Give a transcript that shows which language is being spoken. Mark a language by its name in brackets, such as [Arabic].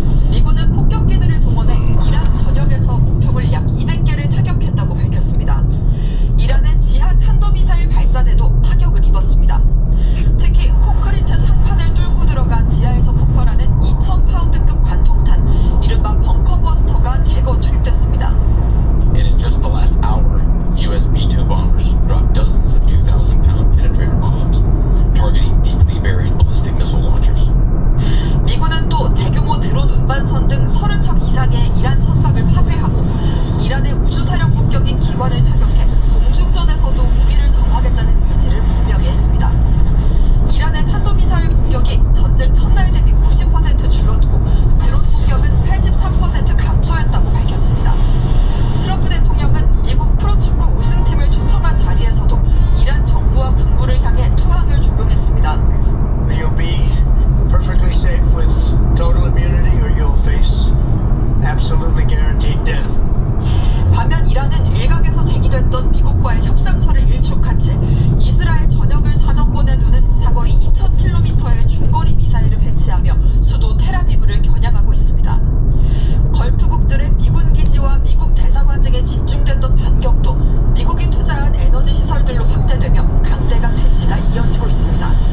[Korean] 미군은 폭격기들을 동원해 이란 전역에서 목표물 약 200개를 타격했다고 밝혔습니다. 이란의 지하 탄도미사일 발사대도 타격을 입었습니다. 특히 콘크리트 상판을 뚫고 들어가 지하에서 폭발하는 2,000파운드급 관통탄, 이른바 벙커버스터가 대거 투입됐습니다. [English] And in just the last hour, US B-2 bombers dropped dozens of 2,000-pound penetrator bombs, targeting deeply buried ballistic missile launchers. [Korean] 미군은 또 대규모 드론 운반선 등 30척 이상의 이란 선박을 파괴하고 이란의 우주사령부격인 기관을 타격해 공중전에서도 우위를 점하겠다는 의지를 분명히 했습니다. 이란의 탄도미사일 공격이 전쟁 첫날 대비 90% 줄었고 드론 공격은 83% 감소했다고 밝혔습니다. 트럼프 대통령은 미국 프로축구 우승팀을 초청한 자리에서도 이란 정부와 군부를 향해 투항을 조명했습니다. [English] You'll be perfectly safe with total immunity or you'll face absolutely guaranteed death. [Korean] 반면 이란은 일각에서 제기됐던 미국과의 협상처를 일축한 채 이스라엘 전역을 사정권에 두는 사거리 2,000km의 중거리 미사일을 배치하며 수도 텔아비브를 겨냥하고 있습니다. 걸프국들의 미군 기지와 미국 대사관 등에 집중됐던 반격도 미국이 투자한 에너지 시설들로 확대되며 강대강 대치가 이어지고 있습니다.